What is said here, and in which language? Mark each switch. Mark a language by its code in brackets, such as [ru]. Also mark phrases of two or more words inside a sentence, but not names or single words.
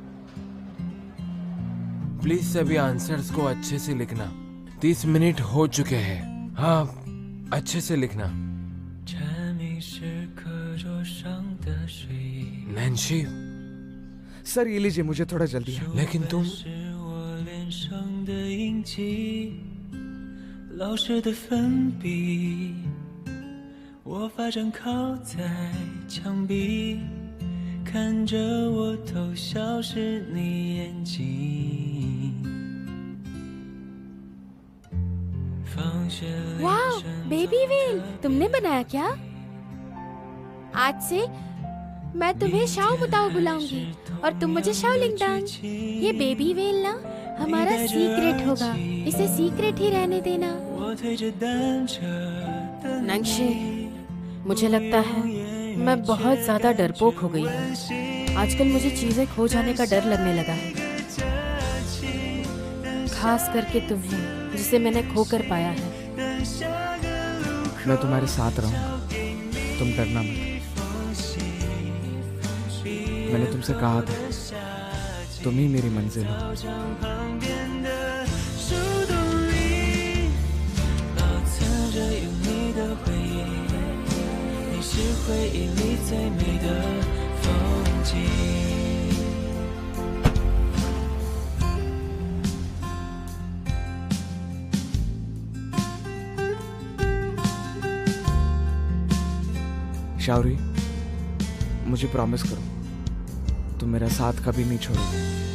[hi] प्लीज सभी आंसर्स को अच्छे से लिखना। 30 मिनट हो चुके हैं। हाँ, अच्छे से लिखना। नैन्सी, सर ये लीजिए, मुझे थोड़ा जल्दी है। लेकिन तुम [zh] 我脸上的印记，老师的粉笔，我发站靠在墙壁，看着我偷笑时你眼睛。放学铃 [hi] वाह, [zh] 声 [en] baby whale [hi] तुमने बनाया क्या? आज से मैं तुम्हें शाओ मुताओ बुलाऊंगी और तुम मुझे शाओ लिंगडांग। ये [en] baby whale [hi] ना हमारा सीक्रेट होगा, इसे सीक्रेट ही रहने देना। [zh] 我推着单车的 [hi] नंगशी, मुझे लगता है मैं बहुत ज्यादा डरपोक हो गई हूँ। आजकल मुझे चीजें खो जाने का डर लगने लगा है, खास करके तुम्हें जिसे मैंने खो कर पाया है। मैं तुम्हारे साथ रहूंगा, तुम डरना मत। मैंने तुमसे कहा था तुम ही मेरी मंजिल हो। [zh] 旁边的树洞里，保存着有你的回忆，你是回忆里最美的风景。 [hi] शावरी, मुझे प्रॉमिस करो तुम मेरा साथ कभी नहीं छोड़ोगे।